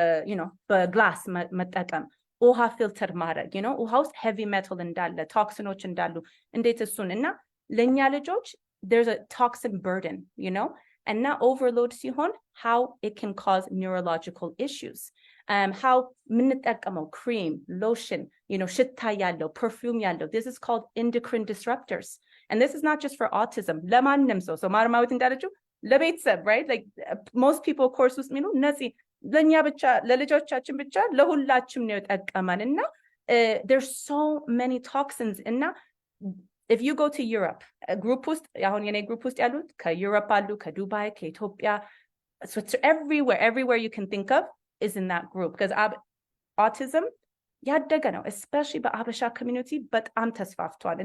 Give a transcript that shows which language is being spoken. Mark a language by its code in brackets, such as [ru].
[en] you know [am] በግላስ መጠቀም ውሃ ፊልተር ማድረግ [en] you know [am] ውሃ ውስጥ [en] heavy metal [am] እንዳለ toxinoች እንዳሉ እንዴት እሱን እና ለኛ ልጆች [en] there's a toxin burden, you know, and now overload [am] ሲሆን [en] how it can cause neurological issues. how [am] የምንጠቀመው cream, lotion, ሽታ ያለው, perfume ያለው. [en] This is called endocrine disruptors. And this is not just for autism. [am] ለማንም ሰው ማርማዊት እንዳለችው ለቤተሰብ, right? [en] Like most people course [am] ውስጥ የሚሉ ነፂ ለኛ ብቻ ለልጆቻችን ብቻ ለሁላችንም ነው የጠቀመን እና [en] there's so many toxins [am] እና [en] if you go to Europe, group [am] ውስጥ አሁን የኔ [en] group [am] ውስጥ ያሉት ከዩሮፕ አሉ, ከዱባይ, ከኢትዮጵያ, [en] so it's everywhere you can think of is in that group because autism [am] ያደገ ነው, [en] especially [am] በአበሻ [en] community [am] በጣም ተስፋፍቷል.